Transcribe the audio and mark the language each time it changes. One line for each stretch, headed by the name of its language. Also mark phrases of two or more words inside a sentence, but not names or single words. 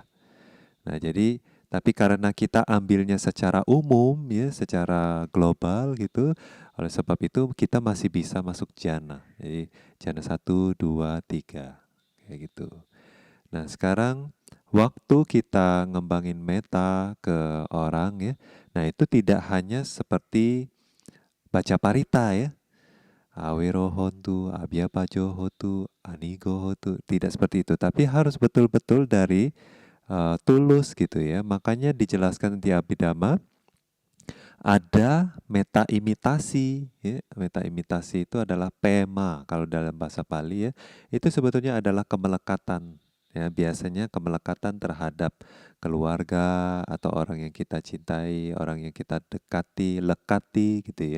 Indonesian: Nah, jadi tapi karena kita ambilnya secara umum ya, secara global gitu, oleh sebab itu kita masih bisa masuk jana. Jadi jana satu, 2, 3 kayak gitu. Nah, sekarang waktu kita ngembangin meta ke orang ya. Nah, itu tidak hanya seperti baca parita ya.
Pali: Awero hontu, abyapajo hotu, anigo hotu,
Indonesian: tidak seperti itu, tapi harus betul-betul dari tulus gitu ya. Makanya dijelaskan di Abhidhamma ada meta imitasi ya. Meta imitasi itu adalah pema kalau dalam bahasa Pali ya. Itu sebetulnya adalah kemelekatan ya, biasanya kemelekatan terhadap keluarga atau orang yang kita cintai, orang yang kita dekati, lekati gitu ya.